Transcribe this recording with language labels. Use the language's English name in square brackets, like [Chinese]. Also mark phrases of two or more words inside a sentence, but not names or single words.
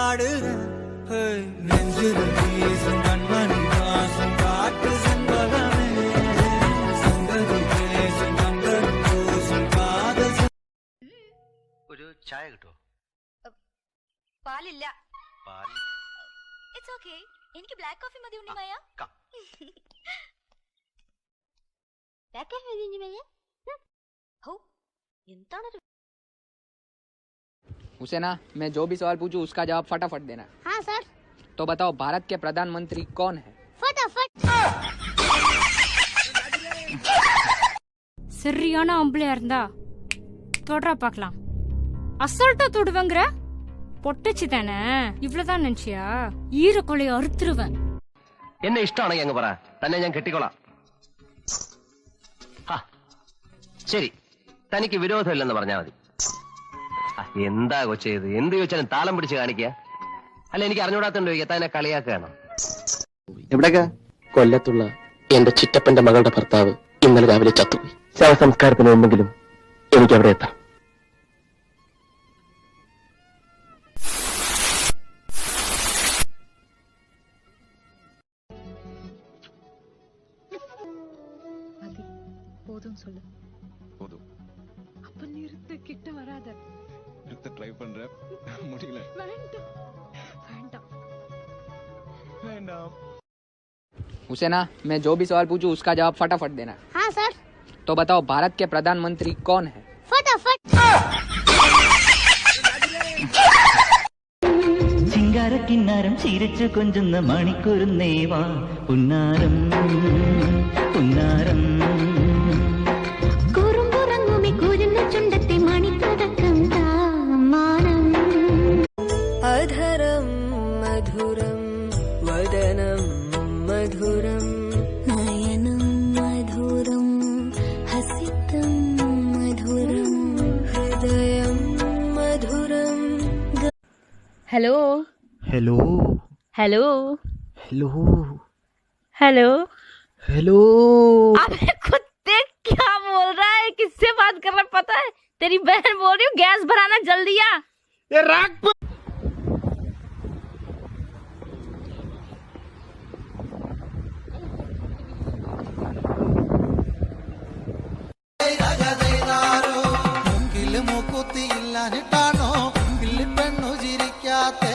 [Tamil] பாடுறேன் நெஞ்சில் வீசும் கண்மணி வாசம் காட்டு செம்பகமே சங்கதி பேசும் கண்கள் பூசும் காதல் [Malayalam] ഒരു ചായ കിട്ടുമോ? പാലില്ല. പാൽ [English] It's okay. [Malayalam] എനിക്ക് [English] black coffee [Malayalam] മതി ഉണ്ണിമായ. [English] black coffee [Malayalam] മതി ഉണ്ണിമായ. ഹോ എന്താണ്? [Hindi] उसे ना मैं जो भी सवाल पूछूं उसका जवाब फटाफट देना। हाँ सर। तो बताओ भारत के प्रधानमंत्री कौन है? फटाफट। [Tamil] சரியான ஆம்பளையா இருந்தா தொடரா பார்க்கலாம். அசால்ட்டா தொடுவங்கிற பொட்டச்சி தானே, இவ்வளவுதான் நினைச்சியா? ஈரக்கொலையை அறுத்துருவேன். [Malayalam] എന്നെ ഇഷ്ടമാണെങ്കിൽ അങ്ങ് പറ, തന്നെ ഞാൻ കെട്ടിക്കോളാം. ശരി, തനിക്ക് വിരോധമില്ലെന്ന് പറഞ്ഞാൽ മതി. എന്താ കൊച്ചേ ഇത്? എന്ത് ചോദിച്ചാലും താളം പിടിച്ച് കാണിക്കുക. അല്ല, എനിക്ക് അറിഞ്ഞൂടാത്തോണ്ട് ചോദിക്കുക, തന്നെ കളിയാക്കുകയാണോ? എവിടേക്കാ? കൊല്ലത്തുള്ള എന്റെ ചിറ്റപ്പന്റെ മകളുടെ ഭർത്താവ് ഇന്നലെ രാവിലെ ചത്തുപോയി. ശവസംസ്കാരത്തിന് മുമ്പെങ്കിലും എനിക്ക് അവിടെ എത്താം. [Tamil] போதும் சொல்லு. போதும். அப்ப நிறுத்து, கிட்ட வராத. நிறுத்த ட்ரை பண்றேன், முடியல. வேண்டாம் வேண்டாம் வேண்டாம். [Hindi] उसे ना मैं जो भी सवाल पूछूं उसका जवाब फटाफट देना। हाँ सर। तो बताओ भारत के प्रधानमंत्री कौन है? फटाफट। [Malayalam] ചിങ്കാര കിന്നാരം ചിരിച്ചു കൊഞ്ചുന്ന മണിക്കൂറുന്നേവാ പുന്നാരം പുന്നാരം കുറുമ്പുറങ്ങുമി കുരുന്ന ചുണ്ടത്തെ മണിപ്പതക്കം താമാനം അധരം മധുരം വദനം മധുരം നയനം മധുരം ഹസിതം മധുരം ഹൃദയം മധുരം. [Hindi] हेलो हेलो हेलो हेलो हेलो हेलो। अबे कुत्ते क्या बोल रहा है? किससे बात कर रहा है पता है? तेरी बहन बोल रही हूँ गैस भराना जल्दी आ। ये राग [Malayalam] മുങ്കില് മൂക്കുത്തി ഇല്ലാഞ്ഞിട്ടാണോ മുങ്കില് പെണ്ണു ചിരിക്കാത്തെ?